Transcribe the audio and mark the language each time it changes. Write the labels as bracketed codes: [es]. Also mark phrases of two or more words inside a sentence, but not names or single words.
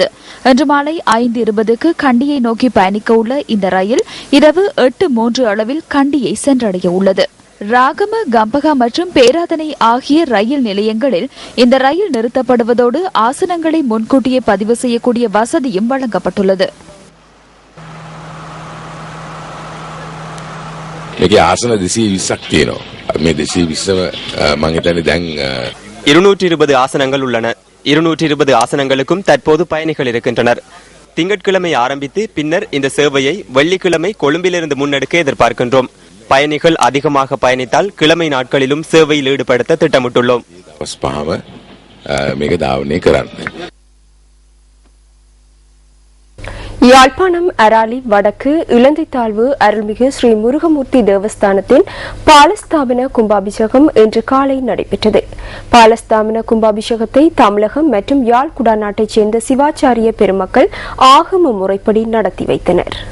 [ta] இன்று மாலை 5:20க்கு கண்டியை நோக்கி பயணிக்க உள்ள இந்த ரயில் இரவு 8:03 அளவில் கண்டியை சென்றடைய உள்ளது. ராகம, கம்பகா மற்றும் பேராதனை ஆகிய ரயில் நிலையங்களில் இந்த ரயில் நிறுத்தப்படுவதோடு ஆசனங்களை முன்கூட்டியே பதிவு செய்யக்கூடிய வசதியும் வழங்கப்பட்டுள்ளது. [si] මේකේ ආසන 220ක් තියෙනවා. මේ 220ම මම හිතන්නේ දැන් [ta] 220 ஆசனங்கள் உள்ளன. 220 ஆசனங்களுக்கும் தற்போது பயணிகள் இருக்கின்றனர். திங்கட்கிழமை ஆரம்பித்து பின்னர் இந்த சேவையை வெள்ளிக்கிழமை கொழும்பிலிருந்து முன்னெடுக்க எதிர்பார்க்கின்றோம். பயணிகள் அதிகமாக பயணித்தால் கிழமை நாட்களிலும் சேவையில் ஈடுபடுத்த திட்டமிட்டுள்ளோம். [si] මේක ධාවනය කරන්න. [ta] யாழ்ப்பாணம் அராலி வடக்கு இலந்தைத்தாழ்வு அருள்மிகு ஸ்ரீ முருகமூர்த்தி தேவஸ்தானத்தின் பாலஸ்தாபன கும்பாபிஷேகம் இன்று காலை நடைபெற்றது. பாலஸ்தாபன கும்பாபிஷேகத்தை தமிழகம் மற்றும் யாழ் குடாநாட்டைச் சேர்ந்த சிவாச்சாரிய பெருமக்கள் ஆகம முறைப்படி நடத்தி வைத்தனர்.